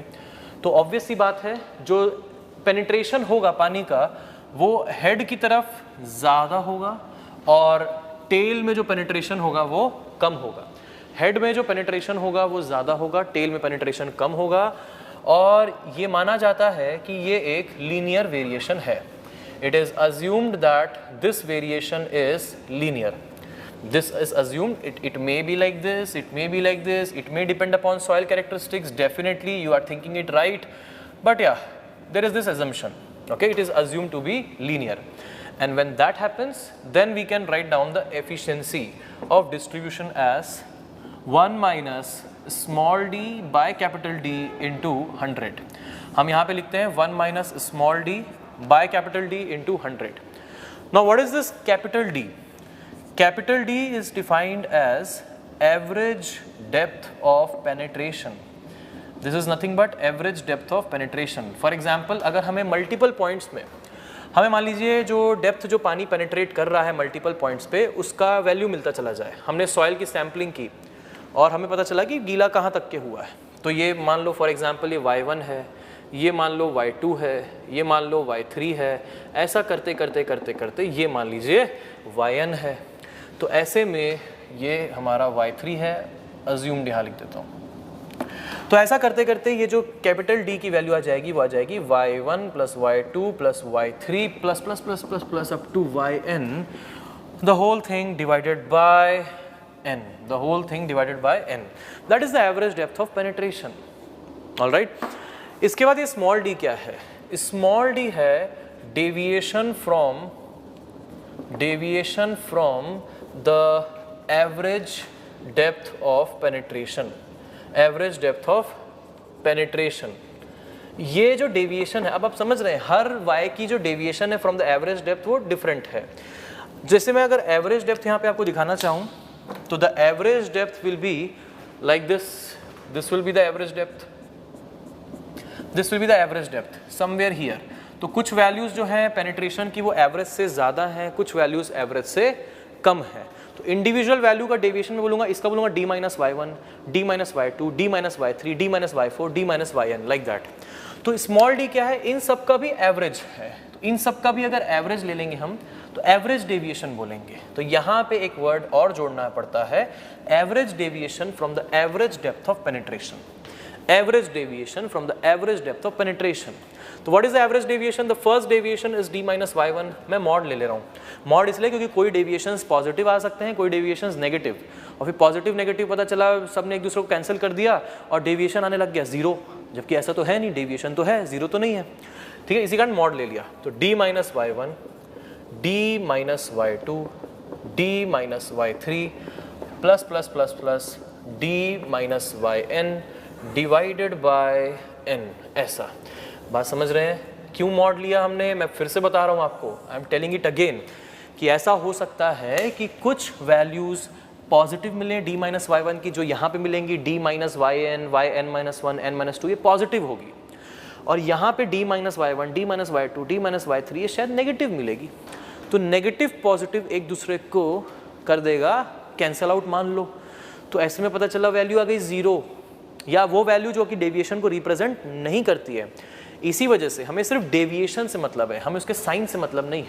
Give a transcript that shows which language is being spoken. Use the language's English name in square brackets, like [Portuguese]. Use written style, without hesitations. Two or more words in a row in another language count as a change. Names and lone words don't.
[Hindi] तो ऑब्वियस सी बात है जो पेनिट्रेशन होगा पानी का वो हेड की तरफ ज़्यादा होगा और टेल में जो पेनिट्रेशन होगा वो कम होगा। हेड में जो पेनिट्रेशन होगा वो ज़्यादा होगा, टेल में पेनिट्रेशन कम होगा, और ये माना जाता है कि ये एक [English] linear variation [Hindi] है। [English] It is assumed that this variation is linear. This is assumed. It may be like this, it may be like this, it may depend upon soil characteristics. Definitely you are thinking it right, but yeah, there is this assumption. Okay, it is assumed to be linear, and when that happens, then we can write down the efficiency of distribution as 1 minus small d by capital D into 100. [Hindi] हम यहाँ पे लिखते हैं 1 [English] minus small d by capital D into 100. Now what is this capital D? Capital D is defined as average depth of penetration. This is nothing but average depth of penetration. For example, [Hindi] अगर हमें [English] multiple points [Hindi] में, हमें मान लीजिए जो डेप्थ जो पानी पेनिट्रेट कर रहा है [English] multiple points [Hindi] पे उसका वैल्यू मिलता चला जाए, हमने सॉइल की सैम्पलिंग की और हमें पता चला कि गीला कहाँ तक के हुआ है, तो ये मान लो [English] for example [Hindi] ये y1 है, ये मान लो y2 है, ये मान लो y3 है, ऐसा करते करते करते करते ये मान लीजिए yn है, तो ऐसे में ये हमारा y3 है, अज्यूम्ड यहाँ लिख देता हूँ। तो ऐसा करते करते ये जो कैपिटल D की वैल्यू आ जाएगी वो आ जाएगी y1 प्लस y2 प्लस y3 [English] plus plus plus plus plus up to [Hindi] yn, [English] the whole thing divided by n, [Hindi] the whole thing divided by n. [English] That is the average depth of penetration. All right. [Hindi] इसके बाद ये स्मॉल d क्या है? [English] स्मॉल d है deviation from the average depth of penetration. Average depth of penetration. [Hindi] ये जो डेविएशन है, अब आप समझ रहे हैं हर y की जो डेविएशन है [English] from the average depth [Hindi] वो डिफरेंट है। जैसे मैं अगर एवरेज डेप्थ यहाँ पे आपको दिखाना चाहूँ तो [English] the average depth will be like this, this will be the average depth, this will be the average depth somewhere here. [Hindi] तो कुछ वैल्यूज जो है पेनिट्रेशन की वो एवरेज से ज़्यादा है, कुछ वैल्यूज एवरेज से कम है। तो इंडिविजुअल वैल्यू का डेविएशन में बोलूँगा, इसका बोलूँगा d - y1, d - y2, d - y3, d - y4, d - yn [English] like that. [Hindi] तो स्मॉल d क्या है, इन सब का भी एवरेज है। तो इन सब का भी अगर एवरेज ले लेंगे हम तो [English] average deviation [Hindi] बोलेंगे। तो यहाँ पे एक वर्ड और जोड़ना पड़ता है, [English] average deviation from the average depth of penetration. Average deviation from the average depth of penetration. तो what is the average deviation? The first deviation is d - y1। [Hindi] मैं मॉड ले रहा हूँ, मॉड इसलिए क्योंकि कोई [English] deviations positive [Hindi] आ सकते हैं, कोई [English] deviations negative, [Hindi] और फिर [English] positive negative [Hindi] पता चला सब ने एक दूसरे को कैंसिल कर दिया और डेविएशन आने लग गया 0, जबकि ऐसा तो है नहीं, डेविएशन तो है, 0 तो नहीं है। ठीक है, इसी कारण मॉड ले लिया। तो d - y1, d - y2, d - y3 [English] plus plus plus plus [Hindi] d - yn [English] divided by [Hindi] n, ऐसा। बात समझ रहे हैं क्यों मॉड लिया हमने? मैं फिर से बता रहा हूँ आपको, [English] I am telling it again, [Hindi] कि ऐसा हो सकता है कि कुछ [English] values positive [Hindi] मिले d - y1 की, जो यहाँ पे मिलेंगी d - yn, yn - 1, n - 2, ये पॉजिटिव होगी, और यहाँ पे d - y1, d - y2, d - y3 ये शायद नेगेटिव मिलेगी। तो [English] negative positive [Hindi] एक दूसरे को कर देगा [English] cancel out [Hindi] मान लो। तो ऐसे में पता चला वैल्यू आ गई 0, या वो वैल्यू जो कि डेविएशन को रिप्रेजेंट नहीं करती है। इसी वजह से हमें सिर्फ डेविएशन से मतलब है, हमें उसके साइन से मतलब नहीं है।